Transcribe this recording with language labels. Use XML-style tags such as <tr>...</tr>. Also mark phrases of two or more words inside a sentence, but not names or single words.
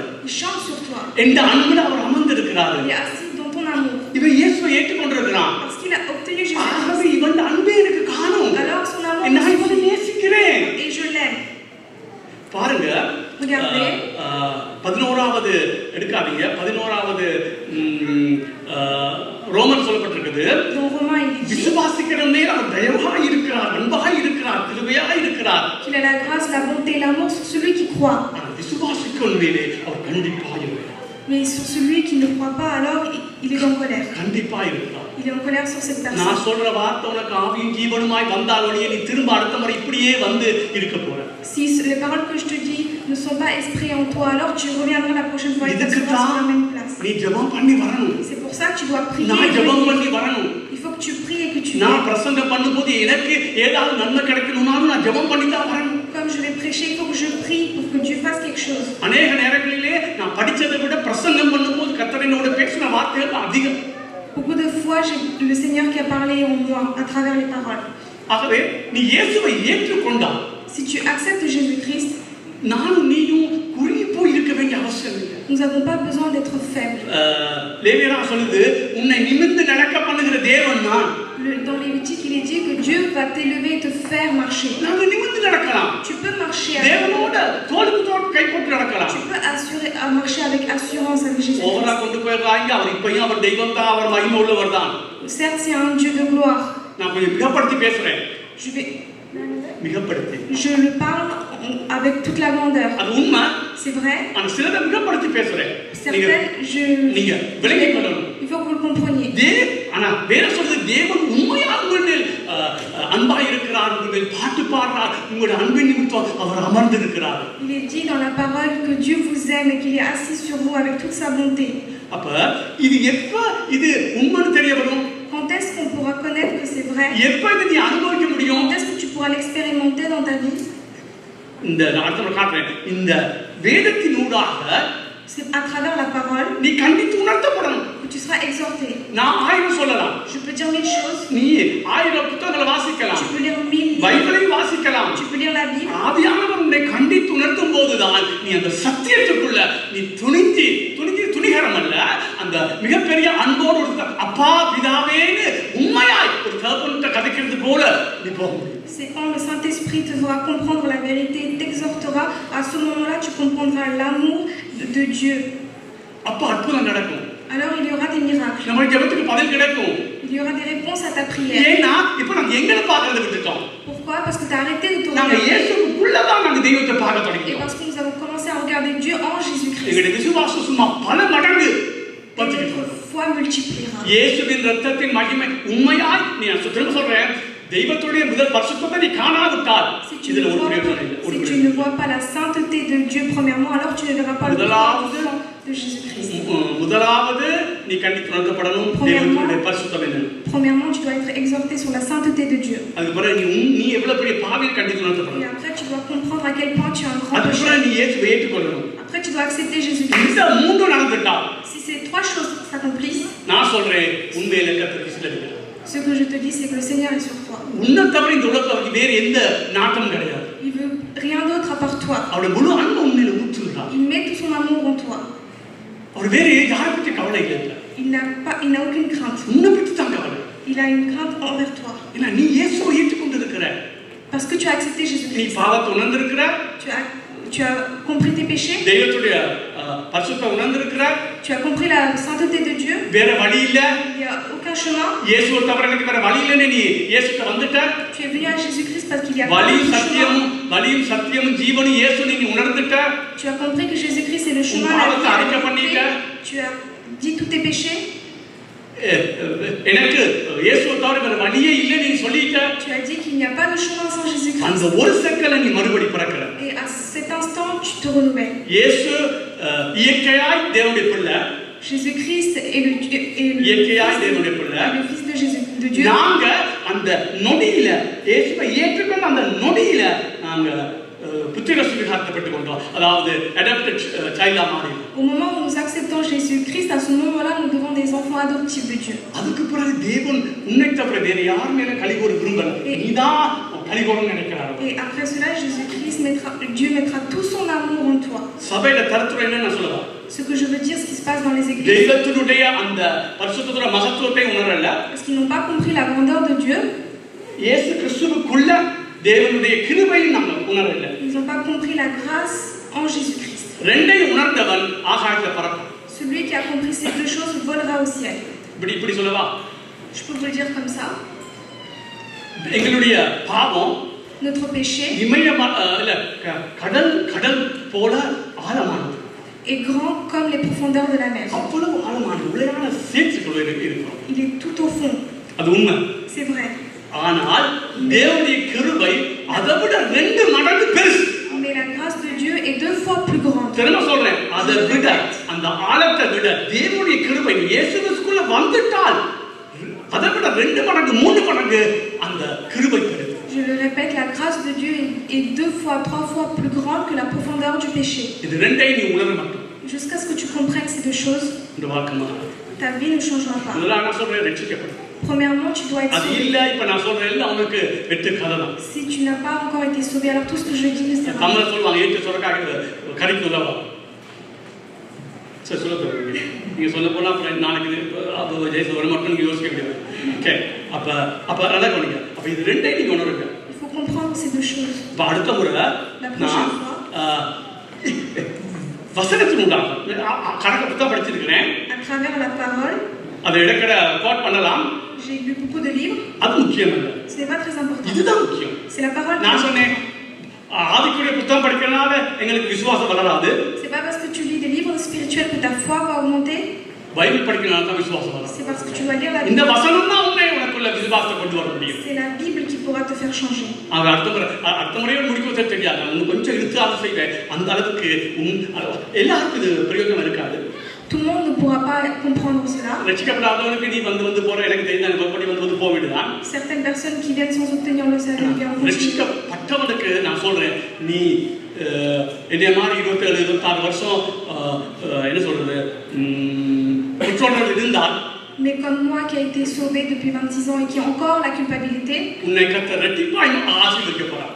<fr>Il chante sur toi.</fr> <ta>எந்த அன்புல அவர் அமர்ந்திருக்கிறாரு.</ta> <fr>Il est assis dans ton amour.</fr> <ta>இவன் இயேசுவை ஏற்றுக்கொண்டிருக்கிறான்.</ta> <fr>Parce qu'il a obtenu Jésus-Christ.</fr> <ta>ஆகவே இவன் அன்பே எனக்கு காணும்.</ta> <fr>Alors son amour,</fr> <ta>நான் இவனை நேசிக்கிறேன்.</ta> <fr>et je l'aime.</fr> <ta>பாருங்க,</ta> <fr>Regardez.</fr> <ta>11வது எடுக்காதீங்க, 11வது ரோமன் சொல்லப்பட்டிருக்குது.</ta> <fr>Dans Romains, il est dit</fr> <ta>விசுவாசிக்கிற மேல் அவர் தயவாய் இருக்கிறார், அன்பாய் இருக்கிறார், கிருபையாய் இருக்கிறார்.</ta> <fr>qu'il a la grâce, la bonté et l'amour sur celui qui croit.</fr> <ta>ஆனால் விசுவாசிக்கிற மேலே அவர் கண்டிப்பாய் இருக்கிறார்.</ta> <fr>Mais sur celui qui ne croit pas, alors il est en colère.</fr> <ta>கண்டிப்பாய் இருக்கிறார்.</ta> <fr>Il est en colère sur cette personne.</fr> <ta>நான் சொல்ற வார்த்தை உனக்கு ஆவியும் ஜீவனுமாய் வந்தாலொழிய நீ திரும்ப அடுத்த முறை இப்படியே வந்து இருக்க போற.</ta> <fr>Si les paroles que je te dis ne sont pas esprit en toi, alors tu reviendras la prochaine fois et tu seras sur la même place.</fr> <ta>நீ ஜெபம் பண்ணி வரணும்.</ta> <fr>C'est pour ça que tu dois prier.</fr> <ta>நான் ஜெபம் பண்ணி வரணும்.</ta> <fr>Il faut que tu pries et que tu</fr> <ta>நான் பிரசங்கம் பண்ணும்போது எனக்கு ஏதாவது நன்மை கிடைக்கணும்னாலும் நான் ஜெபம் பண்ணி தான் வரணும்.</ta> <fr>Comme je vais prêcher, il faut que je prie pour que Dieu fasse quelque chose.</fr> <ta>அநேக நேரங்களிலே நான் படிச்சதை விட பிரசங்கம் பண்ணும்போது கர்த்தர் என்னோட பேசின வார்த்தைகள் அதிகம்.</ta> <fr>Beaucoup de fois, j'ai le Seigneur qui a parlé en moi à travers les paroles.</fr> <ta>ஆகவே நீ இயேசுவை ஏற்றுக்கொண்டால்,</ta> <fr>Si tu acceptes Jésus-Christ,</fr> <ta>நானும் நீயும் குறுகி போய் இருக்க வேண்டிய அவசியம் இல்லை.</ta> <fr>nous n'avons pas besoin d'être faibles.</fr> <ta>லேவியரா சொல்லுது, உன்னை நிமிர்ந்து நடக்க பண்ணுகிற தேவன் நான்.</ta> <fr>Dans Lévitique, il est dit que Dieu va t'élever et te faire marcher.</fr> <ta>நாம நிமிர்ந்து நடக்கலாம்.</ta> <fr>Tu peux marcher avec</fr> <ta>தேவனோட தோளுக்கு தோள் கை போட்டு நடக்கலாம்.</ta> <fr>Tu peux marcher avec assurance avec Jésus.</fr> <ta>ஓவரா கொண்டு போயிடுறாங்க. அவர் இப்பயும் அவர் தெய்வம் தான், அவர் மகிமை உள்ளவர் தான்.</ta> <fr>Certes, c'est un Dieu de gloire.</fr> <ta>நான் கொஞ்சம் மிகப்படுத்தி பேசுறேன். மிகப்படுத்தி.</ta> <fr>Je le parle avec toute la grandeur.</fr> <ta>அது உண்மை.</ta> <fr>C'est vrai.</fr> <ta>ஆனா சிலதை மிகப்படுத்தி பேசுறேன். நீங்க விளங்கிக் கொள்ளணும்.</ta> <fr>Il faut que vous le compreniez.</fr> <ta>ஆனா வேற சொல்றது, தேவன் உண்மையாக உங்கள் மேல் அன்பாய் இருக்கிறார், உங்கள் மேல் பாட்டு பாடுறார், உங்களுடைய அன்பின் நிமித்தம் அவர் அமர்ந்திருக்கிறார்.</ta> <fr>Il est dit dans la parole que Dieu vous aime et qu'il est assis sur vous avec toute sa bonté.</fr> <ta>அப்ப இது எப்ப இது உண்மைன்னு தெரிய வரும்?</ta> <fr>Quand est-ce qu'on pourra connaître que c'est vrai?</fr> <ta>எப்ப இதை நீ அனுபவிக்க முடியும்?</ta> <fr>Quand est-ce que tu pourras l'expérimenter dans ta vie?</fr> <ta>இந்த அடுத்த காட்டுறேன். இந்த வேதத்தினூடாக</ta> <fr>C'est à travers la parole</fr> <ta>நீ கண்டித்து உணர்த்தப்படணும்.</ta> <fr>que tu seras exhorté.</fr> <ta>நான் 1000 சொல்லலாம்.</ta> <fr>Je peux dire 1000 choses.</fr> <ta>நீ 1000 புத்தகங்களை வாசிக்கலாம்.</ta> <fr>Tu peux lire 1000</fr> <ta>பைபிளை வாசிக்கலாம்.</ta> <fr>Tu peux lire la Bible.</fr> <ta>ஆவியானவர் உன்னை கண்டித்து உணர்த்தும் போதுதான் நீ அந்த சத்தியத்துக்குள்ள நீ துணிகரம் அல்ல, அந்த மிகப்பெரிய அன்போடு அப்பா பிதாவேன்னு உண்மையாய் ஒரு தகப்பன்கிட்ட கதைக்கிறது போல நீ போக முடியும்.</ta> <fr>C'est quand le Saint-Esprit te fera comprendre la vérité, t'exhortera, à ce moment-là tu comprendras l'amour de Dieu.</fr> <ta>அப்ப அற்புதம் நடக்கும்.</ta> <fr>Alors il y aura des miracles.</fr> <ta>நம்ம ஜெபத்துக்கு பதில் கிடைக்கும்.</ta> <fr>Il y aura des réponses à ta prière.</fr> <ta>ஏன்னா இப்போ நம்ம எங்களை பார்க்கறத விட்டுட்டோம்.</ta> <fr>Pourquoi? Parce que tu as arrêté de te</fr> <ta>நாங்க</ta> <fr>regarder.</fr> <ta>இயேசுக்குள்ள தான் நாங்க தெய்வத்தை பார்க்க</ta> <fr>Et</fr> <ta>தொடங்கினோம்.</ta> <fr>parce que nous avons commencé à regarder Dieu en Jésus-Christ.</fr> <ta>எங்களுடைய விசுவாசம் சும்மா பல மடங்கு</ta> <fr>Et notre foi multipliera.</fr> <ta>இயேசுவின் இரத்தத்தின் மகிமை உண்மையாய் நீ திரும்ப சொல்றேன் தெய்வத்துடைய முதல் பரிசுத்தத்தை நீ காணாவிட்டால் இதுல ஒரு பிரயோஜனம் இல்லை.</ta> <fr>Si tu ne vois pas la sainteté de Dieu premièrement, alors tu ne verras pas le pouvoir du sang de Jésus-Christ.</fr> <ta>முதலாவது நீ கண்டித்து உணர்த்தப்படணும் தெய்வத்துடைய பரிசுத்தம் என்ன.</ta> <fr>Premièrement, tu dois être exhorté sur la sainteté de Dieu.</fr> <ta>அதுக்கு பிறகு நீ எவ்வளவு பெரிய பாவியை கண்டித்து</ta> <fr>Et</fr> <ta>உணர்த்தப்படணும்.</ta> <fr>après, tu dois comprendre à quel point tu es un grand</fr> <ta>அதுக்கு</ta> <fr>pécheur.</fr> <ta>பிறகு நீ இயேசுவை ஏற்றுக்கொள்ளணும்.</ta> <fr>Après, tu dois accepter Jésus-Christ.</fr> <ta>இந்த மூன்று நடந்துட்டா</ta> <fr>Si ces trois choses s'accomplissent,</fr> <ta>நான் சொல்றேன் உண்மையில கர்த்தருக்கு சிலருக்கு</ta> <fr>ce que je te dis, c'est que le Seigneur est sur toi.</fr> <ta>உன்னை தவிர இந்த உலகத்துல அவருக்கு வேற எந்த நாட்டம் கிடையாது.</ta> <fr>Il veut rien d'autre à part toi.</fr> <ta>அவருடைய முழு அன்பு உண்மையில ஊற்றுகிறார்.</ta> <fr>Il met tout son amour en toi.</fr> <ta>அவர் வேற யாரை பற்றி கவலை இல்லை.</ta> <fr>Il n'a aucune crainte.</fr> <ta>உன்னை பற்றி தான் கவலை.</ta> <fr>Il a une crainte envers toi.</fr> <ta>ஏன்னா நீ இயேசுவை ஏற்றுக்கொண்டிருக்கிற.</ta> <fr>Parce que tu as accepté</fr> <ta>நீ</ta> <fr>Jésus-Christ.</fr> <ta>பாவத்தை உணர்ந்திருக்கிற.</ta> <fr>Tu as compris tes péchés.</fr> <ta>தெய்வத்துடைய பரிசுத்தத்தை உணர்ந்திருக்கிற.</ta> <fr>Tu as compris la sainteté de Dieu.</fr> <ta>வேற வழி இல்ல.</ta> <fr>Il n'y a aucun chemin.</fr> <ta>இயேசுவை தவிர எனக்கு வேற வழி இல்லைன்னு நீ இயேசுக்கு வந்துட்ட.</ta> <fr>Tu es venu à Jésus-Christ parce qu'il y a</fr> <ta>வழியும் சத்தியமும் ஜீவனும் இயேசு நீ உணர்ந்துட்ட.</ta> <fr>Tu as compris que Jésus-Christ est le chemin, la vie, la vérité. Tu as dit tous tes péchés.</fr> <ta>எனக்கு இயேசுவை தவிர வேற வழியே இல்லைன்னு நீ சொல்லிட்ட.</ta> <fr>Tu as dit qu'il n'y a pas de chemin sans Jésus-Christ.</fr> <ta>அந்த ஒரு செகண்ட்ல நீ மறுபடி பிறக்கற.</ta> <fr>Et à cet instant, tu te renouvelles.</fr> <ta>இயேசு இயற்கையாய் தேவனுடைய பிள்ளை.</ta> <fr>Jésus-Christ est le</fr> <ta>இயற்கையாய் தேவனுடைய பிள்ளை.</ta> <fr>le fils de Dieu.</fr> <ta>நாங்க அந்த நொடியில இயேசுவை ஏற்றுக்கொண்ட அந்த நொடியில நாங்க புத்திர சுவிகாரத்தை பெற்றுக் கொண்டோம். அதாவது</ta> <en>adopted childa</en> <ta>மாறி.</ta> <fr>Au moment où nous acceptons Jésus-Christ, à ce moment-là, nous devenons des enfants adoptifs de Dieu.</fr> <ta>அதுக்கு பிறகு தேவன் உன்னை தவிர வேற யார் மேல கலிகூற விரும்பல. நீதான் கலிகூறன்னு நினைக்கிறாரு.</ta> <fr>Et après cela, Dieu mettra tout son amour en toi.</fr> <ta>சபையில தரத்துறை என்ன சொல்லலாம்?</ta> <fr>Ce que je veux dire, ce qui se passe dans les églises.</fr> <ta>தெய்வத்தினுடைய அந்த பரிசுத்தத்துடைய மகத்துவத்தை உணரல.</ta> <fr>Parce qu'ils n'ont pas compris la grandeur de Dieu.</fr> <ta>இயேசு கிறிஸ்துவுக்குள்ள தேவனுடைய கிருபையை நம்ம உணரல.</ta> <fr>Ils n'ont pas compris la grâce en Jésus-Christ.</fr> <ta>ரெண்டையும் உணர்ந்தவன் ஆகாயத்துல பறப்பான்.</ta> <fr>Celui qui a compris ces deux choses volera au ciel.</fr> <ta>இப்படி சொல்லவா?</ta> <fr>Je peux vous le dire comme ça.</fr> <ta>எங்களுடைய பாவம்</ta> <fr>Notre péché</fr> <ta>கடல் போல ஆழமானது.</ta> <fr>est grand comme les profondeurs de la mer.</fr> <ta>அவ்வளவு ஆழமானது. உளையான சேற்றுக்குள்ள இருக்கிறோம்.</ta> <fr>Il est tout au fond.</fr> <ta>அது உண்மை.</ta> <fr>C'est vrai.</fr> <ta>ஆனால் தேவனுடைய கிருபை அதை விட 2 மடங்கு பெருசு.</ta> <fr>Mais la grâce de Dieu est 2 fois plus grande.</fr> <ta>திரும்ப சொல்றேன், அதை விட அந்த ஆழத்தை விட தேவனுடைய கிருபை இயேசுவுக்குள்ள வந்துட்டால் அதை விட 2 மடங்கு 3 மடங்கு அந்த கிருபை பெருசு.</ta> <fr>Je le répète, la grâce de Dieu est 2 fois, 3 fois plus grande que la profondeur du péché.</fr> <ta>இது ரெண்டையும் நீ உணர மாட்டோம்.</ta> <fr>Jusqu'à ce que tu comprennes ces 2 choses,</fr> <ta>இந்த வாக்கமா</ta> <fr>ta vie ne changera pas.</fr> <ta>இதெல்லாம் நான் சொல்றேன் ரட்சிக்கப்படும்.</ta> <fr>Premièrement, tu dois être</fr> <ta>அது</ta> <fr>sauvé.</fr> <ta>இல்ல இப்ப நான் சொல்றேன் எல்லாம் உனக்கு வெட்டு கதை தான்.</ta> <fr>Si tu n'as pas encore été sauvé, alors tout ce que je dis ne sert à rien.</fr> <ta>தமிழ்ல சொல்லுவாங்க ஏற்று சொல்றக்காக கறிக்கு உதவா. சரி சொல்ல நீங்க சொல்ல போனா அப்புறம் நாளைக்கு ஜெயிச்சு வர மட்டும் நீங்க யோசிக்க முடியாது. ஓகே அப்ப நல்லா கவனிங்க. அப்ப இது ரெண்டையும் நீங்க உணருங்க.</ta> <fr>Il faut comprendre ces 2 choses.</fr> <ta>இப்ப அடுத்த முறை</ta> <fr>La</fr> <ta>நான்</ta> <fr>prochaine fois,</fr> <ta>வசனத்தினுடைய கணக்கு புத்தகம் படிச்சிருக்கிறேன்.</ta> <fr>à travers la parole,</fr> <ta>அதை இடக்கட கோட் பண்ணலாம்.</ta> <fr>j'ai lu beaucoup de livres.</fr> <ta>அது முக்கியம் இல்ல.</ta> <fr>Ce n'est pas très important.</fr> <ta>இதுதான் முக்கியம்.</ta> <fr>C'est la parole.</fr> <ta>நான் சொன்னேன் ஆதிக்குரிய புத்தகம் படிக்கிறதுனால எங்களுக்கு விசுவாசம் வளராது.</ta> <fr>C'est pas parce que tu lis des livres spirituels que ta foi va augmenter.</fr> <ta>பைபிள் படிக்கிறதுனால தான் விசுவாசம் வளரும்.</ta> <fr>C'est parce que tu dois lire la</fr> <ta>இந்த</ta> <fr>Bible.</fr> <ta>வசனம் தான் உனக்குள்ள விசுவாசத்தை கொண்டு வர முடியும்.</ta> <fr>C'est la Bible qui pourra te faire changer.</fr> <ta>அவர் அடுத்த முறையோட முடிக்க தெரியாது. இன்னும் கொஞ்சம் இழுத்து அதை செய்வேன். அந்த அளவுக்கு எல்லாருக்கும் இது பிரயோஜனம் இருக்காது.</ta> <fr>Tout le monde ne pourra pas comprendre cela.</fr> <ta>ரட்சிக்கப்படாதவனுக்கு நீ வந்து போற எனக்கு தெரியும் மறுபடி வந்து போக வேண்டியதான்.</ta> <fr>Certaines personnes qui viennent sans obtenir le salut viennent continuer.</fr> <ta>ரட்சிக்கப்பட்டவனுக்கு நான் சொல்றேன் நீ இதே மாதிரி 27 26 வருஷம் என்ன சொல்றது குற்றங்கள் இருந்தால்</ta> <fr>Mais comme moi qui a été sauvé depuis 26 ans et qui a encore la culpabilité,</fr> <ta>உன்னை கர்த்தர் இரட்டிப்பாய் ஆசீர்வதிக்க போறார்.</ta>